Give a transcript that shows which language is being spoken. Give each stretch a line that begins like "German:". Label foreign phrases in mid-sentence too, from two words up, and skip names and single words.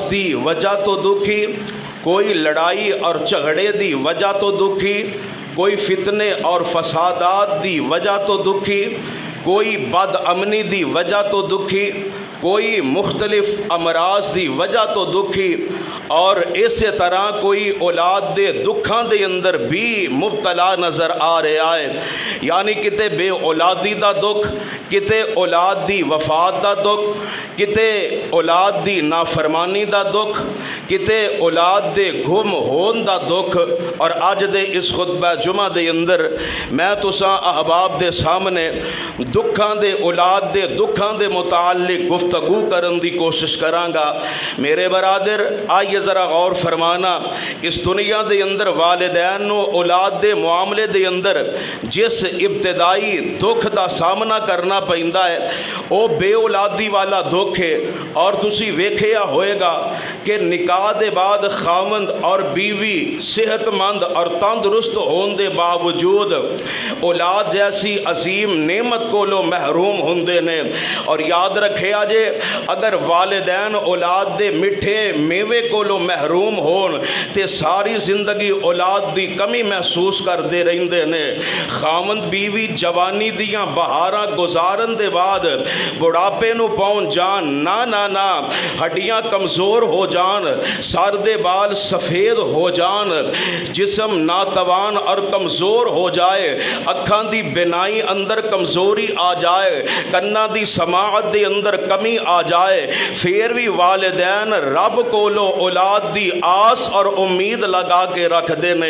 Punjabi: دی وجہ تو دکھی، کوئی لڑائی اور جھگڑے دی وجہ تو دکھی، کوئی فتنے اور فسادات دی وجہ تو دکھی، کوئی بد امنی دی وجہ تو دکھی، کوئی مختلف امراض دی وجہ تو دکھی، اور اسی طرح کوئی اولاد دے دکھاں دے اندر بھی مبتلا نظر آ رہا ہے، یعنی کتے بے اولادی دا دکھ، کتے اولاد دی وفات دا دکھ، کتے اولاد دی نافرمانی دا دکھ، کتے اولاد دے گم ہون دا دکھ۔ اور آج دے اس خطبہ جمعہ دے اندر میں تساں احباب دے سامنے دکھاں دے اولاد دے دکھاں دے متعلق گفتگو کرن دی کوشش کراں گا۔ میرے برادر آئیے ذرا غور فرمانا، اس دنیا دے اندر والدین و اولاد دے معاملے دے اندر جس ابتدائی دکھ دا سامنا کرنا پیندا ہے او بے اولادی والا دکھ ہے۔ اور تسی ویکھیا ہوئے گا کہ نکاح دے بعد خاوند اور بیوی صحت مند اور تندرست ہون دے باوجود اولاد جیسی عظیم نعمت کو لو محروم ہوندے نے۔ اور یاد رکھے آجے اگر والدین اولاد دے مٹھے میوے کو لو محروم ہون تے ساری زندگی اولاد دی کمی محسوس کر دے رہندے نے۔ خاوند بیوی جوانی دیاں بہاراں گزارن دے بعد بڑھاپے نو پہنچ جان، نا ہڈیاں کمزور ہو جان، سر دے بال سفید ہو جان، جسم ناتوان اور کمزور ہو جائے، اکھاں دی بینائی اندر کمزوری آ جائے، کنا دی سماعت دے اندر کمی آ جائے، پھر بھی والدین رب کولو اولاد دی آس اور امید لگا کے رکھ دینے۔